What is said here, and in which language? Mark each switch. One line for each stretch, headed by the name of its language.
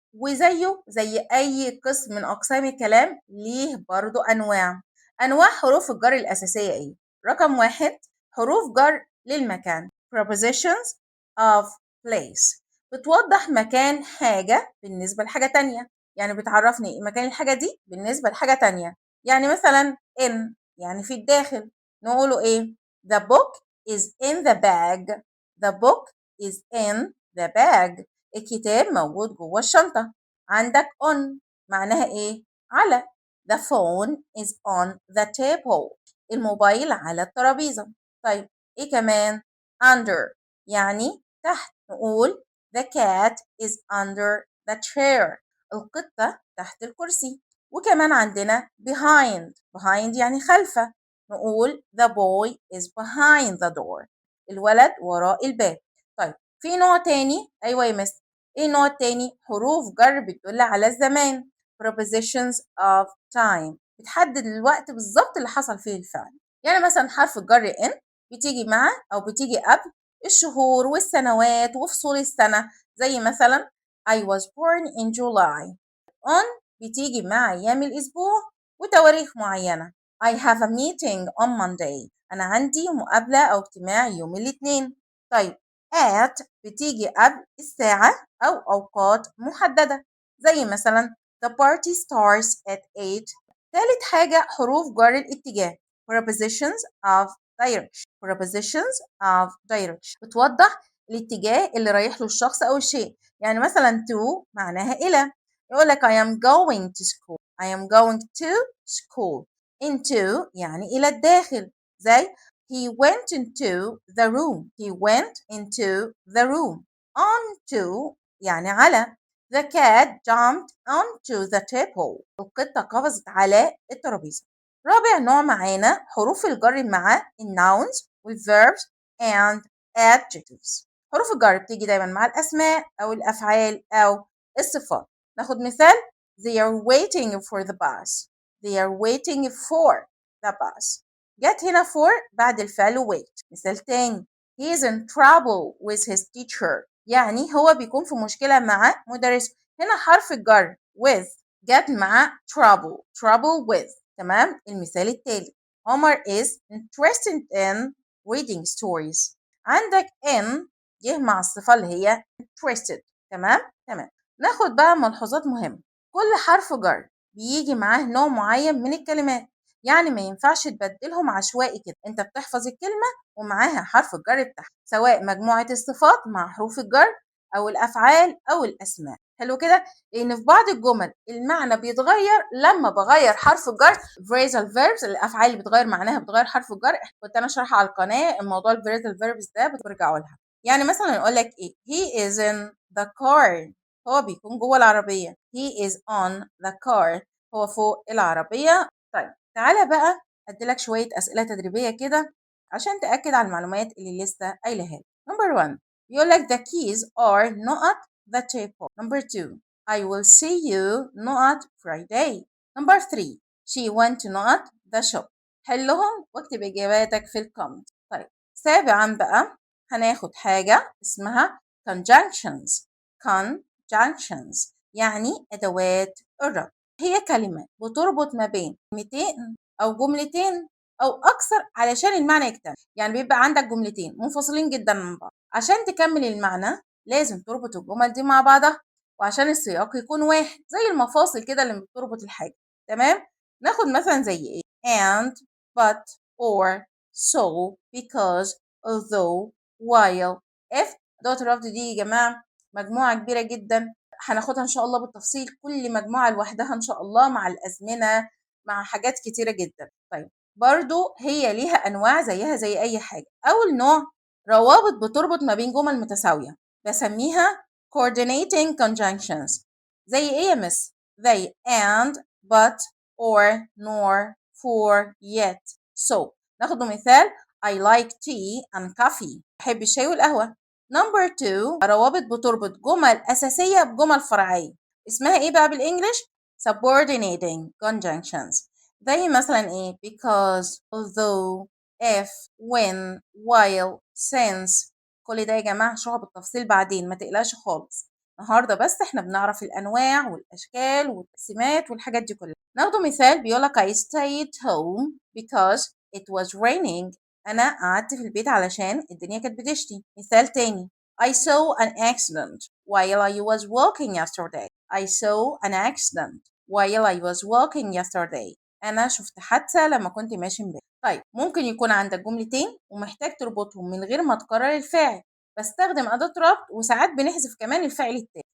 Arabic: وزيه زي أي قسم من أقسام الكلام ليه برضو أنواع حروف الجر الأساسية إيه؟ رقم 1 حروف جر للمكان prepositions of place بتوضح مكان حاجة بالنسبة لحاجة تانية يعني بتعرفني مكان الحاجة دي بالنسبة لحاجة تانية يعني مثلا in يعني في الداخل نقوله إيه؟
English: The book is in the bag. The book is in the bag.
Arabic: الكتاب موجود جوه الشنطة. عندك on معناها إيه؟ على.
English: The phone is on the table.
Arabic: الموبايل على الترابيزة. طيب إيه كمان؟ under يعني تحت. نقول
English: the cat is under the chair.
Arabic: القطة تحت الكرسي. وكمان عندنا behind يعني خلفه. نقول
English: the boy is behind the door.
Arabic: الولد وراء الباب. طيب في نوع تاني أيوة يا مس إيه النوع التاني؟ حروف جر بتدل على الزمان prepositions of time بتحدد الوقت بالظبط اللي حصل فيه الفعل. يعني مثلا حرف الجر in بتيجي مع أو بتيجي قبل الشهور والسنوات وفصول السنة زي مثلا
English: I was born in July.
Arabic: on بتيجي مع أيام الأسبوع وتواريخ معينة.
English: I have a meeting on Monday.
Arabic: أنا عندي مقابلة أو اجتماع يوم الاثنين. طيب at بتيجي قبل الساعة أو أوقات محددة زي مثلا
English: the party starts at 8.
Arabic: ثالث حاجة حروف جر الاتجاه prepositions of direction. prepositions of direction بتوضح الاتجاه اللي رايح له الشخص أو الشيء. يعني مثلا to معناها إلى. يقول لك
English: I am going to school. I am going to school. into
Arabic: يعني إلى الداخل زي
English: he went into the room. He went into the room.
Arabic: onto يعني على.
English: The cat jumped onto the table.
Arabic: القطة قفزت على الترابيزة. رابع نوع معانا حروف الجر مع الناونز والverbs and adjectives. حروف الجر بتيجي دايما مع الأسماء أو الأفعال أو الصفات. ناخد مثال
English: they are waiting for the bus. They are waiting for the bus.
Arabic: جت هنا for بعد الفعل wait. مثال تاني
English: he is in trouble with his teacher.
Arabic: يعني هو بيكون في مشكلة مع مدرسه. هنا حرف الجر with جت مع trouble with. تمام. المثال التالي
English: عمر is interested in reading stories.
Arabic: عندك in جه مع الصفة اللي هي interested. تمام. ناخد بقى ملحوظات مهمة. كل حرف جر بيجي معاه نوع معين من الكلمات، يعني ما ينفعش تبدلهم عشوائي كده، انت بتحفظ الكلمة ومعاها حرف الجر بتاعها، سواء مجموعة الصفات مع حروف الجر أو الأفعال أو الأسماء. حلو كده؟ لأن في بعض الجمل المعنى بيتغير لما بغير حرف الجر. phrasal verbs الأفعال اللي بتغير معناها بتغير حرف الجر، كنت أنا شارحة على القناة الموضوع الphrasal verbs ده، بترجعوا لها. يعني مثلا نقول لك إيه؟
English: he is in the car،
Arabic: هو بيكون جوه العربية.
English: he is on the car،
Arabic: هو فوق العربية. طيب تعالى بقى أديلك شوية أسئلة تدريبية كده عشان تأكد على المعلومات اللي لسه قايلها لك.
English: number 1
Arabic: بيقول لك
English: the keys are not the table. number 2 I will see you not Friday. number 3 she went to not the shop.
Arabic: حلهم واكتب إجاباتك في الكومنت. طيب سابعا بقى هناخد حاجة اسمها conjunctions. conjunctions يعني أدوات الربط، هي كلمة بتربط ما بين كلمتين أو جملتين أو أكثر علشان المعنى يكتمل. يعني بيبقى عندك جملتين منفصلين جدا من بعض، عشان تكمل المعنى لازم تربط الجمل دي مع بعضها، وعشان السياق يكون واحد زي المفاصل كده اللي بتربط الحاجة. تمام؟ ناخد مثلا زي إيه؟
English: and but or so because although while if.
Arabic: أدوات الربط دي يا جماعة مجموعة كبيرة جدا، هناخدها إن شاء الله بالتفصيل، كل مجموعة لوحدها إن شاء الله مع الأزمنة مع حاجات كتيرة جدا. طيب برضو هي ليها أنواع زيها زي أي حاجة. أول نوع روابط بتربط ما بين جمل متساوية، بسميها coordinating conjunctions. زي إيه يا مس؟ زي
English: and but or nor for yet so.
Arabic: ناخد مثال
English: I like tea and coffee.
Arabic: بحب الشاي والقهوة. number 2 روابط بتربط جمل أساسية بجمل فرعية، اسمها إيه بقى بالإنجلش؟ subordinating conjunctions. زي مثلا إيه؟
English: because although if when while since.
Arabic: كل ده يا جماعة هشرحه بالتفصيل بعدين، ما تقلقش خالص. النهارده بس احنا بنعرف الأنواع والأشكال والتقسيمات والحاجات دي كلها. ناخده مثال بيقولك
English: I stayed home because it was raining.
Arabic: أنا قعدت في البيت علشان الدنيا كانت بتشتي. مثال تاني
English: I saw an accident while I was walking yesterday. I saw an accident while I was walking yesterday.
Arabic: أنا شفت حادثة لما كنت ماشي امبارح. طيب ممكن يكون عندك جملتين ومحتاج تربطهم من غير ما تكرر الفعل، بستخدم أداة ربط، وساعات بنحذف كمان الفعل التاني.